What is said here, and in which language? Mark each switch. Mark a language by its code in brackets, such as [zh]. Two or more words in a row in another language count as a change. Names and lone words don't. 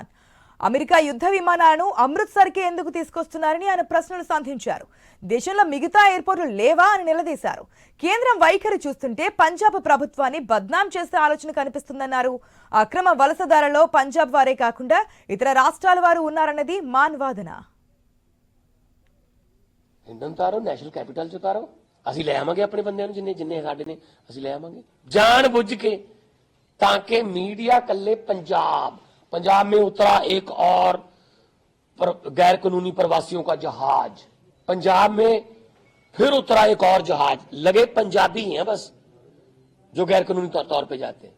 [te] అమెరికా యుద్ధ విమానాలను అమృత్సర్కే ఎందుకు తీసుకొస్తున్నారని ఆయన ప్రశ్నలు సంధించారు. దేశంలో మిగతా ఎయిర్పోర్టులు లేవా అని నిలదీశారు. కేంద్రం వైఖరి చూస్తుంటే పంజాబ్ ప్రభుత్వాన్ని బద్నాం చేసే ఆలోచన కనిపిస్తుందన్నారు. అక్రమ వలసదారులలో పంజాబ్ వారే కాకుండా ఇతర రాష్ట్రాల వారు ఉన్నారన్నది మాన్ వాదన. [pa] ਅਸੀਂ ਲੈ ਆਵਾਂਗੇ ਆਪਣੇ ਬੰਦਿਆਂ ਨੂੰ ਜਿੰਨੇ ਸਾਡੇ ਨੇ ਅਸੀਂ ਲੈ ਆਵਾਂਗੇ ਜਾਣ ਬੁੱਝ ਕੇ [hi] ताकि मीडिया कल्ले पंजाब में उतरा एक और गैर कानूनी प्रवासियों का जहाज, पंजाब में फिर उतरा एक और जहाज, लगे पंजाबी हैं बस जो गैर कानूनी तौर पे जाते हैं।